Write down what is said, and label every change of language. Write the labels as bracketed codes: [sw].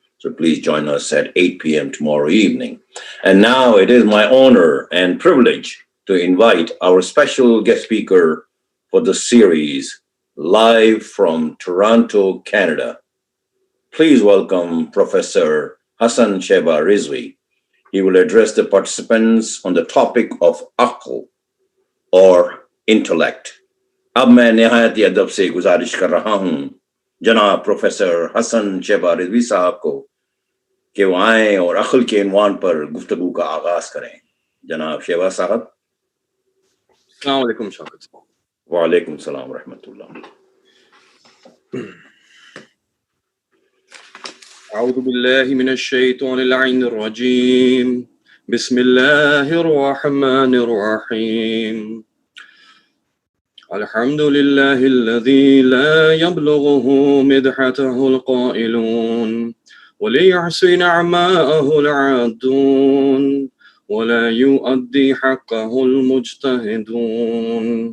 [en] So please join us at 8 p.m. tomorrow evening. And now it is my honor and privilege to invite our special guest speaker for the series, live from Toronto, Canada. Please welcome Professor Hasan Shaeba Rizvi. He will address the participants on the topic of aql, or intellect. [hi] अब मैं निहायती अदब से गुजारिश कर रहा हूं जनाब professor Hasan Sheba Rizvi साहब को कि वो आएं और अक्ल के इनवान पर गुफ्तगू का आगाज करें. जनाब शेबा साहब. अस्सलाम वालेकुम शौकत साहब. वालेकुम सलाम रहमतुल्लाह. [ar] أعوذ بالله من الشيطان اللعين الرجيم. بسم الله الرحمن الرحيم. الحمد لله الذي لا يبلغه مدحته القائلون وليحسن نعماءه العادون ولا يؤدي حقه المجتهدون